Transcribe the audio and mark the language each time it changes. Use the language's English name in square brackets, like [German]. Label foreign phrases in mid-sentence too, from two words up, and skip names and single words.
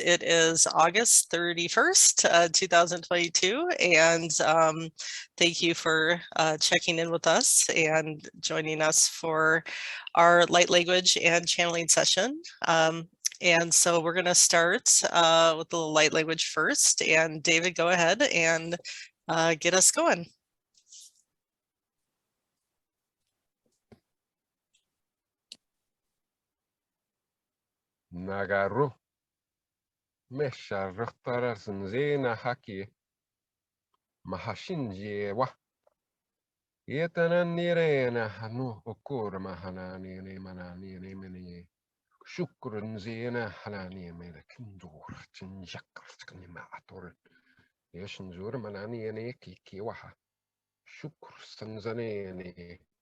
[English] It is August 31st, 2022, and thank you for checking in with us and joining us for our light language and channeling session. And so we're going to start with the light language first, and David, go ahead and get us going. Nagaru Mesha Raktarasan Zena Haki Mahashinji wa Yetanan Nirena Hanu Okur Mahanani Manani Mini Shukrun Zena Hanani Mena Kindur Chinjakanimator Yeshanjur Manani and Eki Kiwaha Shukr Sanzane